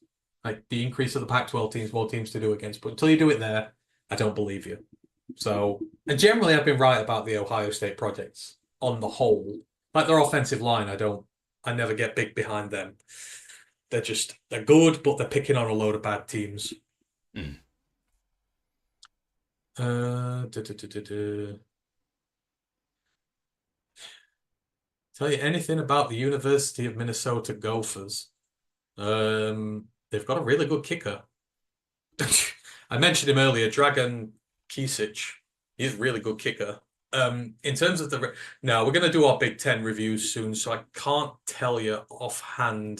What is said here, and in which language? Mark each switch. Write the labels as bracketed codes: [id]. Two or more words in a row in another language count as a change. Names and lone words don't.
[en] Like the increase of the Pac-12 teams, more teams to do it against. But until you do it there, I don't believe you. So, and generally, I've been right about the Ohio State projects on the whole. Like their offensive line, I never get big behind them. They're good, but they're picking on a load of bad teams. Mm. Uh, duh, duh, duh, duh, duh. Tell you anything about the University of Minnesota Gophers? They've got a really good kicker. I mentioned him earlier, Dragon Kisic. He's a really good kicker. In terms of now we're going to do our Big Ten reviews soon, so I can't tell you offhand.